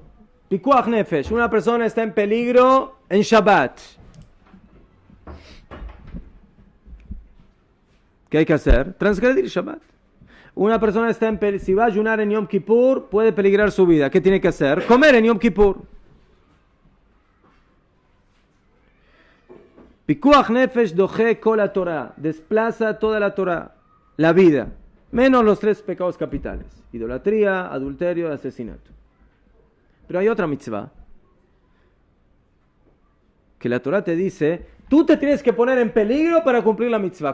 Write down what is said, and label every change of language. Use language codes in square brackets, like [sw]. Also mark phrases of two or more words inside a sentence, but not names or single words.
[he] פיקוח נפש, [es] una persona está en peligro en Shabbat. ¿Qué hay que hacer? Transgredir Shabbat. Una persona está en peligro, si va a ayunar en Yom Kippur, puede peligrar su vida. ¿Qué tiene que hacer? Comer en Yom Kippur. [he] פיקוח נפש דוחה כל התורה, [es] desplaza toda la Torah, la vida, menos los 3 pecados capitales: idolatría, adulterio y asesinato. Pero hay otra mitzvah que la Torah te dice, tú te tienes que poner en peligro para cumplir la mitzvah.